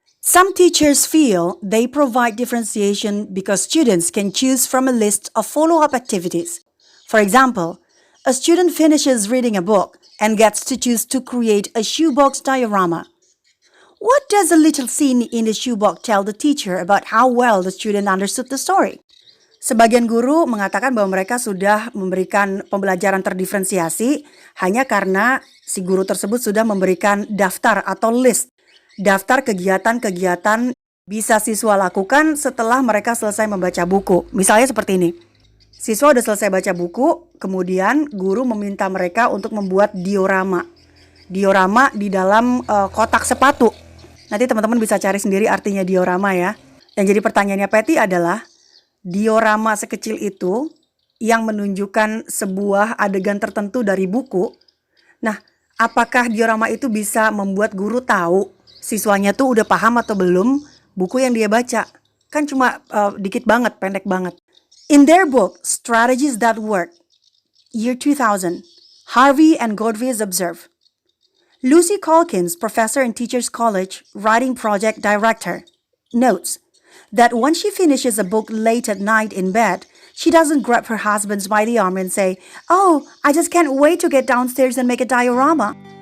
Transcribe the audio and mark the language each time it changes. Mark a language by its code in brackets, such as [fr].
[en] Some teachers feel they provide differentiation because students can choose from a list of follow-up activities. For example, a student finishes reading a book and gets to choose to create a shoebox diorama. What does a little scene in the shoebox tell the teacher about how well the student understood the story? [id] Sebagian guru mengatakan bahwa mereka sudah memberikan pembelajaran terdiferensiasi hanya karena si guru tersebut sudah memberikan daftar atau list. Daftar kegiatan-kegiatan bisa siswa lakukan setelah mereka selesai membaca buku. Misalnya seperti ini. Siswa sudah selesai baca buku, kemudian guru meminta mereka untuk membuat diorama. Diorama di dalam kotak sepatu. Nanti teman-teman bisa cari sendiri artinya diorama ya. Yang jadi pertanyaannya Patty adalah, diorama sekecil itu yang menunjukkan sebuah adegan tertentu dari buku. Nah, apakah diorama itu bisa membuat guru tahu siswanya tuh udah paham atau belum buku yang dia baca? Kan cuma dikit banget, pendek banget. [en] In their book, Strategies That Work, year 2000, Harvey and Godfrey observe. Lucy Calkins, professor in Teachers College, writing project director, notes that when she finishes a book late at night in bed, she doesn't grab her husband by the arm and say, "Oh, I just can't wait to get downstairs and make a diorama."